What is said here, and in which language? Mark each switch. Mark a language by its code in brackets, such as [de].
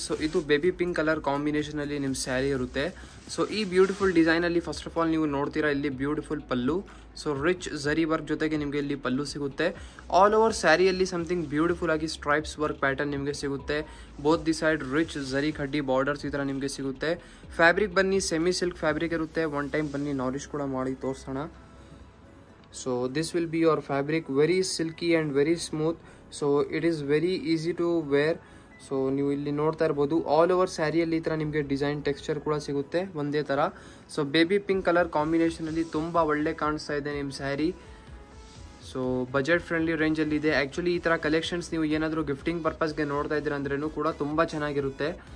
[kn] So ಇದು baby pink colour combination ಅಲ್ಲಿ ನಿಮ್ಮ ಸ್ಯಾರಿ ಇರುತ್ತೆ. ಸೊ ಈ ಬ್ಯೂಟಿಫುಲ್ ಡಿಸೈನ್ ಅಲ್ಲಿ ಫಸ್ಟ್ ಆಫ್ ಆಲ್ ನೀವು ನೋಡ್ತೀರಾ ಇಲ್ಲಿ ಬ್ಯೂಟಿಫುಲ್ ಪಲ್ಲು. ಸೊ ರಿಚ್ ಜರಿ ವರ್ಕ್ ಜೊತೆಗೆ ನಿಮಗೆ ಇಲ್ಲಿ ಪಲ್ಲು ಸಿಗುತ್ತೆ. ಆಲ್ ಓವರ್ ಸ್ಯಾರಿಯಲ್ಲಿ ಸಮಥಿಂಗ್ ಬ್ಯೂಟಿಫುಲ್ ಆಗಿ ಸ್ಟ್ರೈಪ್ಸ್ ವರ್ಕ್ ಪ್ಯಾಟರ್ನ್ ನಿಮಗೆ ಸಿಗುತ್ತೆ. ಬೋತ್ ದಿ ಸೈಡ್ ರಿಚ್ ಜರಿ ಕಡ್ಡಿ ಬಾರ್ಡರ್ಸ್ ಈ ಥರ ನಿಮಗೆ ಸಿಗುತ್ತೆ. ಫ್ಯಾಬ್ರಿಕ್ ಬನ್ನಿ ಸೆಮಿ ಸಿಲ್ಕ್ ಫ್ಯಾಬ್ರಿಕ್ ಇರುತ್ತೆ. ಒನ್ ಟೈಮ್ ಬನ್ನಿ ನಾರಿಶ್ ಕೂಡ ಮಾಡಿ ತೋರಿಸೋಣ. [en] So this will be your fabric, very silky and very smooth. So it is very easy to wear. [kn] So ನೀವು ಇಲ್ಲಿ ನೋಡ್ತಾ ಇರ್ಬೋದು ಆಲ್ ಓವರ್ ಸ್ಯಾರಿಯಲ್ಲಿ ಈ ಥರ ನಿಮಗೆ ಡಿಸೈನ್ ಟೆಕ್ಸ್ಚರ್ ಕೂಡ ಸಿಗುತ್ತೆ ಒಂದೇ ಥರ. ಸೊ ಬೇಬಿ ಪಿಂಕ್ ಕಲರ್ ಕಾಂಬಿನೇಷನಲ್ಲಿ ತುಂಬ ಒಳ್ಳೆ ಕಾಣಿಸ್ತಾ ಇದೆ ನಿಮ್ಮ ಸ್ಯಾರಿ. ಸೊ ಬಜೆಟ್ ಫ್ರೆಂಡ್ಲಿ ರೇಂಜಲ್ಲಿ ಇದೆ. ಆ್ಯಕ್ಚುಲಿ ಈ ಥರ ಕಲೆಕ್ಷನ್ಸ್ ನೀವು ಏನಾದರೂ ಗಿಫ್ಟಿಂಗ್ ಪರ್ಪಸ್ಗೆ ನೋಡ್ತಾ ಇದ್ದೀರ ಅಂದ್ರೂ ಕೂಡ ತುಂಬ ಚೆನ್ನಾಗಿರುತ್ತೆ.